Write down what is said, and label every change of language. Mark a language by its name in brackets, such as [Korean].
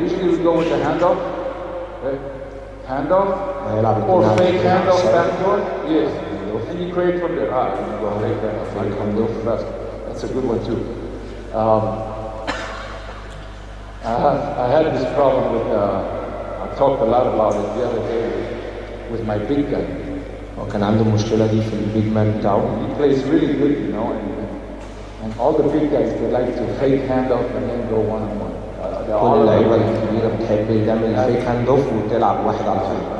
[English] Usually we go with the handoff, okay? Handoff, or fake handoff backdoor. Yes, and you create from there. You go fake handoff fast. That's a good one too. I had this problem with. I talked a lot about it the other day with my big guy. [Arabic] وكان عنده المشكلة دي في البيج مان بتاعه. [English] He plays really good, you know, and all the big guys, they like to fake handoff and then go one-on-one. [Arabic] كل اللعيبة الكبيرة بتحب تعمل فيك هاند اوف وتلعب واحد على واحد.